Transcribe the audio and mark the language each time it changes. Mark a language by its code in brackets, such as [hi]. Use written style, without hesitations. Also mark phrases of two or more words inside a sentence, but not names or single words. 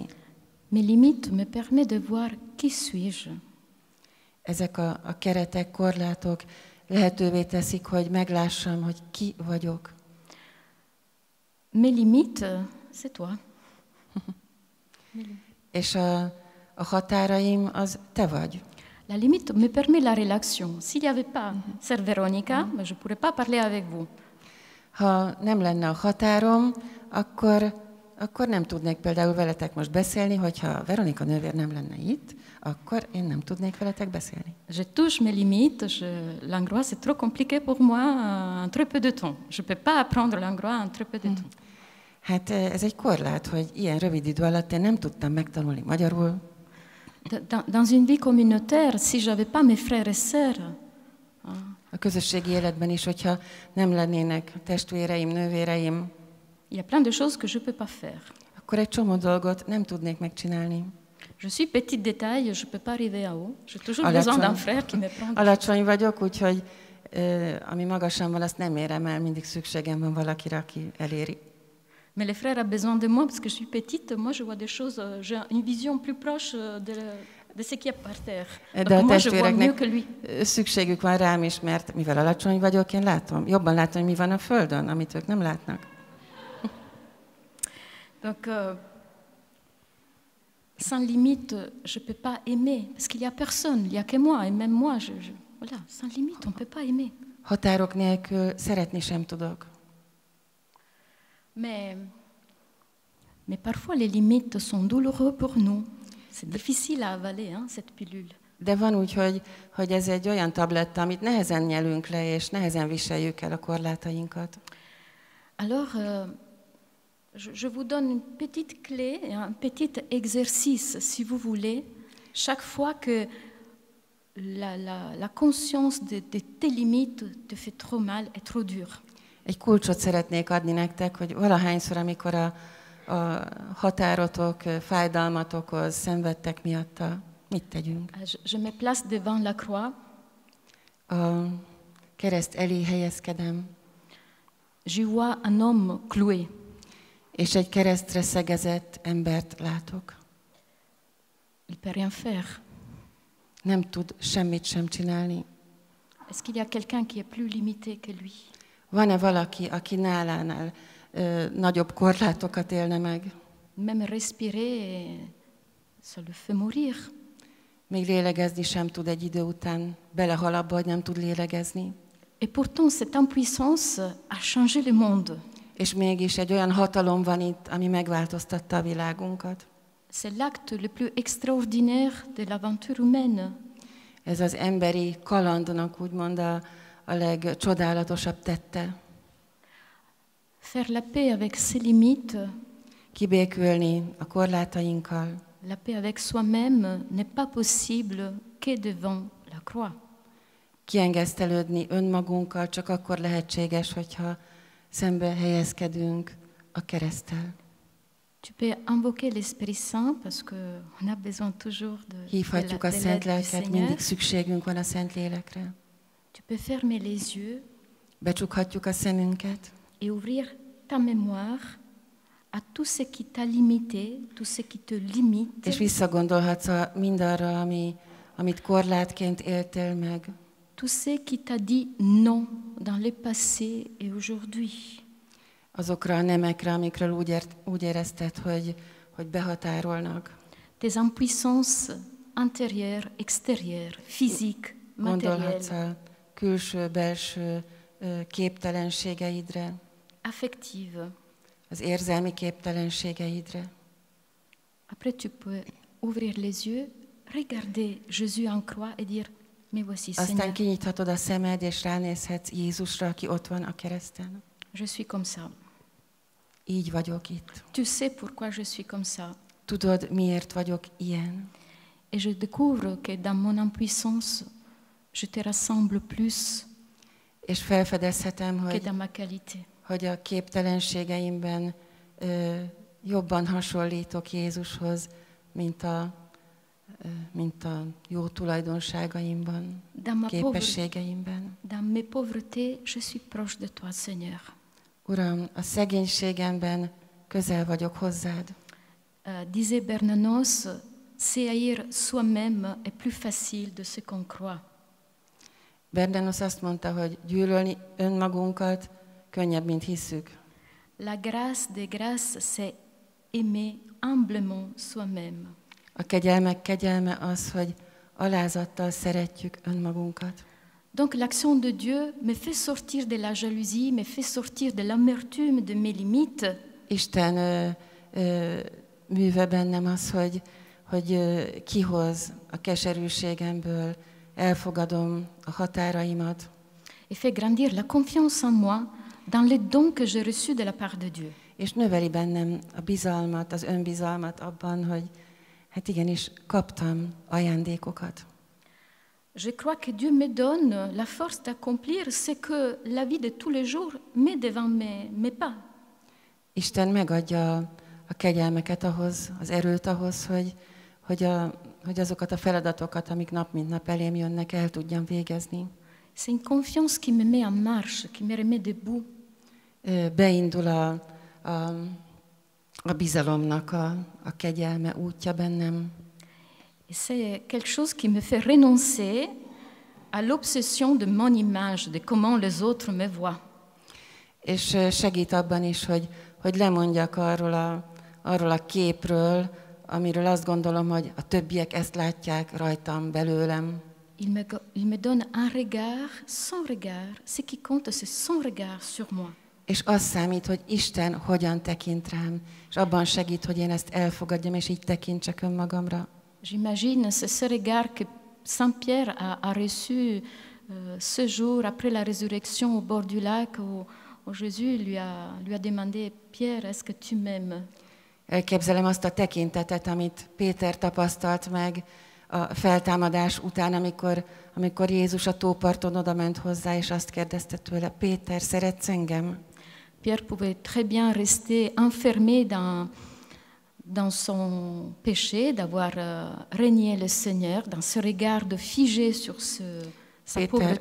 [fr] Mes limites me permettent de voir qui suis-je. [hu] Ezek a keretek, korlátok lehetővé teszik, hogy meglássam, hogy ki vagyok. [fr] Mes limites, c'est toi. [hu] És a határaim, az te vagy. [fr] La limite me permet la relation. S'il n'y avait pas Sœur Véronica, je ne pourrais pas parler avec vous. [hu] Ha nem lenne a határom, akkor nem tudnék például veletek most beszélni, hogyha Veronika nővér nem lenne itt, akkor én nem tudnék veletek beszélni. [fr] Je touche mes limites. L'hongrois, c'est trop compliqué pour moi en très peu de temps. Je ne peux pas apprendre l'hongrois en très peu de temps. [hu] Hát ez egy korlát, hogy ilyen rövid idő alatt én nem tudtam megtanulni magyarul. [fr] Dans une vie communautaire, si j'avais pas mes frères et sœurs, [hu] a közösségi életben is, hogyha nem lennének testvéreim, nővéreim, [fr] il y a plein de choses que je peux pas faire. [hu] Akkor egy csomó dolgot nem tudnék megcsinálni. [fr] Je suis petite de taille, je peux pas arriver en haut. J'ai toujours besoin d'un frère qui me prend. [hu] Alacsony vagyok, úgyhogy ami magasan van, azt nem érem el, mindig szükségem van valakire, aki eléri. [fr] Mais les frères ont besoin de moi parce que je suis petite. Moi, je vois des choses, j'ai une vision plus proche de ce qu'il y a par terre. [hu] De a [fr] moi, je vois mieux que lui. [hu] Szükségük van rám is, mert mivel alacsony vagyok, én jobban látom, mi van a földön, amit ők nem látnak. [fr] Donc, sans limite, je ne peux pas aimer, parce qu'il n'y a personne, il n'y a que moi, et même moi, voilà, sans limite, on ne peut pas aimer. [hu] Határok nélkül szeretni sem tudok. [fr] Mais parfois, les limites sont douloureuses pour nous. C'est difficile à avaler, hein, cette pilule. [hu] De van úgy, hogy ez egy olyan tabletta, amit nehezen nyelünk le, és nehezen viseljük el a korlátainkat. [fr] Alors, je vous donne une petite clé, un petit exercice, si vous voulez. Chaque fois que la conscience de tes limites te fait trop mal et trop dur. [hu] Egy kulcsot szeretnék adni nektek, hogy valahányszor, amikor a határotok, fájdalmat okoz, szenvedtek miatta, mit tegyünk? [fr] Je me place devant la croix. [hu] A kereszt elé helyezkedem. [fr] Je vois un homme cloué. [hu] És egy keresztre szegezett embert látok. [fr] Il peut rien faire. [hu] Nem tud semmit sem csinálni. [fr] Est-ce qu'il y a quelqu'un qui est plus limité que lui? [hu] Van-e valaki, aki nálánál nagyobb korlátokat élne meg? [fr] Même respirer, ça le fait mourir. [hu] Még lélegezni sem tud egy idő után, belehal abba, hogy nem tud lélegezni. [fr] Et pourtant, cette impuissance a changé le monde. [hu] És mégis egy olyan hatalom van itt, ami megváltoztatta a világunkat. [fr] C'est l'acte le plus extraordinaire de l'aventure humaine. [hu] Ez az emberi kalandnak úgymond a legcsodálatosabb tette. [fr] Faire la paix avec ses limites. [hu] Kibékülni a korlátainkkal. [fr] La paix avec soi-même n'est pas possible que devant la croix. [hu] Kiengesztelődni önmagunkkal csak akkor lehetséges, hogyha szembe helyezkedünk a kereszttel. [fr] Tu peux invoquer l'Esprit Saint parce que on a besoin toujours de [hu] Hívhatjuk a Szent Lelket, mindig szükségünk van a Szent Lélekre. [fr] Tu peux fermer les yeux. [hu] Becsukhatjuk a szemünket. [fr] Et ouvrir ta mémoire à tout ce qui t'a limité, tout ce qui te limite. [hu] És visszagondolhatsz mindarra, amit korlátként éltél meg. [fr] Tout ce qui t'a dit non dans le passé et aujourd'hui. [hu] Azokra a nemekre, amikről úgy érezted, hogy behatárolnak. [fr] Tes impuissances intérieures, extérieures, physiques, [hu] gondolhatsz a külső-belső képtelenségeidre, [fr] affective. [hu] az érzelmi képtelenségeidre. [fr] Après, tu peux ouvrir les yeux, regarder Jésus en croix et dire, mais voici, [hu] Aztán [fr] Seigneur, [hu] kinyithatod a szemed, és ránézhetsz Jézusra, aki ott van a kereszten. [fr] je suis comme ça. [hu] Így vagyok itt. [fr] Tu sais pourquoi je suis comme ça. [hu] Tudod, miért vagyok ilyen? [fr] Et je découvre que dans mon impuissance, je te rassemble plus [hu] És felfedezhetem, [fr] que [hu] hogy, [fr] dans ma qualité. [hu] hogy a képtelenségeimben jobban hasonlítok Jézushoz, mint a jó tulajdonságaimban, képességeimben. [fr] Dans mes pauvretés, je suis proche de toi, Seigneur. [hu] Uram, a szegénységemben közel vagyok hozzád. [fr] Disait Bernanos, c'est haïr soi-même est plus facile de ce qu'on croit. [hu] Bernanos azt mondta, hogy gyűlölni önmagunkat könnyebb, mint hisszük. [fr] La grâce des grâces, c'est aimer humblement soi-même. [hu] A kegyelmek kegyelme az, hogy alázattal szeretjük önmagunkat. [fr] Donc l'action de Dieu me fait sortir de la jalousie, me fait sortir de l'amertume de mes limites. [hu] Isten műve bennem az, hogy kihoz a keserűségemből, elfogadom a határaimat. [fr] Et fait grandir la confiance en moi dans les dons que j'ai reçus de la part de Dieu. [hu] És növeli bennem a bizalmat, az önbizalmat abban, hogy hát igenis kaptam ajándékokat. [fr] Je crois que Dieu me donne la force d'accomplir ce que la vie de tous les jours met devant mes pas. [hu] Isten megadja a kegyelmeket ahhoz, az erőt ahhoz, hogy azokat a feladatokat, amik nap mint nap elém jönnek, el tudjam végezni. [fr] C'est une confiance qui me met en marche, qui me remet debout. [hu] Beindul a bizalomnak a kegyelme útja bennem. [fr] Et c'est quelque chose qui me fait renoncer à l'obsession de mon image, de comment les autres me voient. [hu] És segít abban is, hogy lemondjak arról a képről, amiről azt gondolom, hogy a többiek ezt látják rajtam, belőlem. [fr] Il me donne un regard, son regard. Ce qui compte, c'est son regard sur moi. [hu] És az számít, hogy Isten hogyan tekint rám, és abban segít, hogy én ezt elfogadjam, és így tekintsek önmagamra. [fr] J'imagine ce regard que Saint Pierre a reçu ce jour après la résurrection au bord du lac, où Jésus lui a demandé, Pierre, est-ce que tu m'aimes? [hu] Elképzelem azt a tekintetet, amit Péter tapasztalt meg a feltámadás után, amikor Jézus a tóparton odament hozzá, és azt kérdezte tőle, Péter, szeretsz engem? [fr] Pierre pouvait très bien rester enfermé dans son péché, d'avoir régné le Seigneur, dans ce regard de figé sur sa pauvreté.